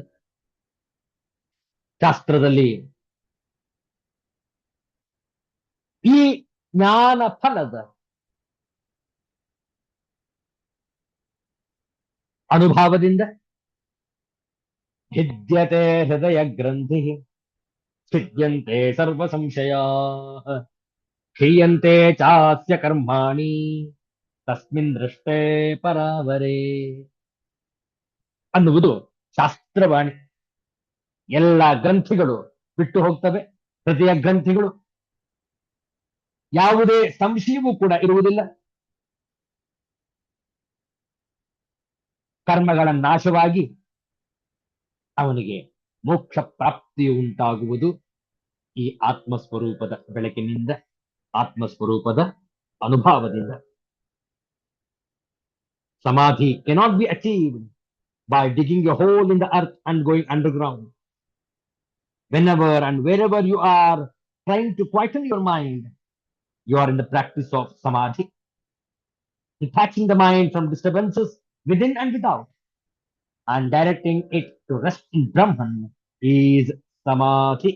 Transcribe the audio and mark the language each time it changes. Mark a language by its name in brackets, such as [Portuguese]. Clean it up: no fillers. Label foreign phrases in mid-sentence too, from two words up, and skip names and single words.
[Kannada] ಶಾಸ್ತ್ರದಲ್ಲಿ ಈ ಜ್ಞಾನ ಫಲದ [Sanskrit] ಅನುಭವದಿಂದ ಭಿದ್ಯತೆ ಹೃದಯ ಗ್ರಂಥಿ ಛಿದ್ಯಂತೆ ಸರ್ವ ಸಂಶಯ ಕ್ಷೀಯಂತೆ ಚಾಸ್ಯ ಕರ್ಮಾಣಿ ತಸ್ಮಿನ್ ದೃಷ್ಟೇ ಪರಾವರೇ [Kannada] ಅನ್ನುವುದು ಶಾಸ್ತ್ರವಾಣಿ. ಎಲ್ಲ ಗ್ರಂಥಿಗಳು ಬಿಟ್ಟು ಹೋಗ್ತವೆ, ಹೃದಯ ಗ್ರಂಥಿಗಳು ಯಾವುದೇ ಸಂಶಯವೂ ಕೂಡ ಇರುವುದಿಲ್ಲ. ಕರ್ಮಗಳ ನಾಶವಾಗಿ ಅವನಿಗೆ ಮೋಕ್ಷ ಪ್ರಾಪ್ತಿಯು ಉಂಟಾಗುವುದು ಈ ಆತ್ಮಸ್ವರೂಪದ ಬೆಳಕಿನಿಂದ, ಆತ್ಮಸ್ವರೂಪದ ಅನುಭವದಿಂದ. [English] samadhi cannot be achieved by digging a hole in the earth and going underground. Whenever and wherever you are trying to quieten your mind, you are in the practice of samadhi, detaching the mind from disturbances within and without, and directing it to rest in Brahman is samadhi.